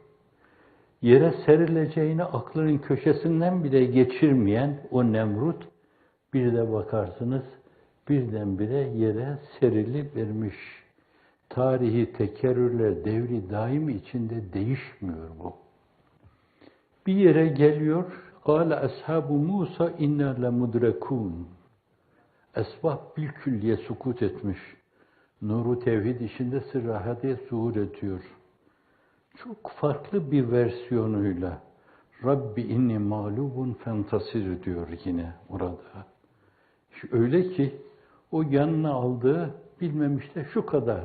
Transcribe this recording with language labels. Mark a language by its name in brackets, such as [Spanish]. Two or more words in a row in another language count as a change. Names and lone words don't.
[Turkish] Yere serileceğini aklının köşesinden bile geçirmeyen o Nemrut, bir de bakarsınız birdenbire yere serilivermiş. Tarihi tekerrürler devri daim içinde değişmiyor bu. Bir yere geliyor, [Arabic] قَالَ أَصْحَابُ مُوسَى اِنَّا لَمُدْرَكُونَ. [Turkish] Esbab bilkülliye sukut etmiş. Nuru tevhid içinde sırrahate zuhur ediyor. Çok farklı bir versiyonuyla [Arabic] رب إني مغلوب فانتصر [Turkish] diyor yine orada. Öyle ki o yanına aldığı bilmemiş de şu kadar.